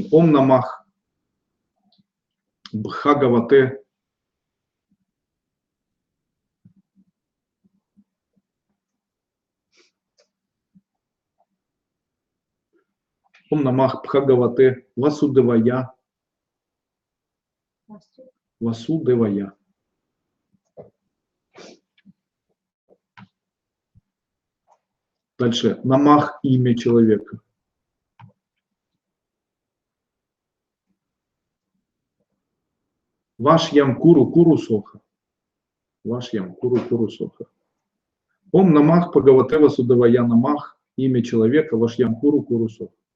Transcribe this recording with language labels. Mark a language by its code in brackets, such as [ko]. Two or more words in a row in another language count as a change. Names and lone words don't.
[sa] ॐ नमः भगवते ॐ नमः भगवते वासुदेवाय. Васудевая. [ru] Дальше. Намах имя человека. [sa] वश्यं कुरु कुरु स्वाहा. वश्यं कुरु कुरु स्वाहा। ॐ नमः भगवते वासुदेवाय नमः [ru] имя человека. [sa] वश्यं कुरु कुरु स्वाहा.